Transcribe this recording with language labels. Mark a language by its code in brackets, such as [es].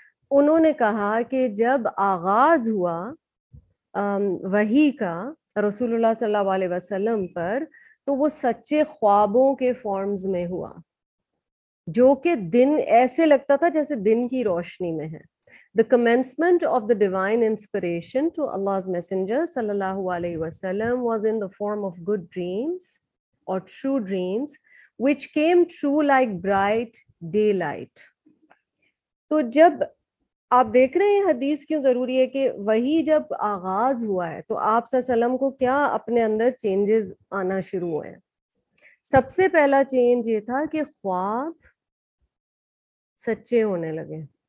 [ur] انہوں نے کہا کہ جب آغاز ہوا وحی کا رسول اللہ صلی اللہ علیہ وسلم پر, تو وہ سچے خوابوں کے فارمز میں ہوا, جو کہ دن ایسے لگتا تھا جیسے دن کی روشنی میں ہے. [en] The commencement of the divine inspiration to Allah's messenger sallallahu alayhi wasallam was in the form of good dreams or true dreams which came true like bright daylight. [ur] تو جب آپ دیکھ رہے ہیں حدیث کیوں ضروری ہے کہ وہی جب آغاز ہوا ہے تو آپ صلی اللہ علیہ وسلم کو کیا اپنے اندر چینجز آنا شروع ہوئے ہیں. سب سے پہلا چینج یہ تھا کہ خواب سچے ہونے لگے.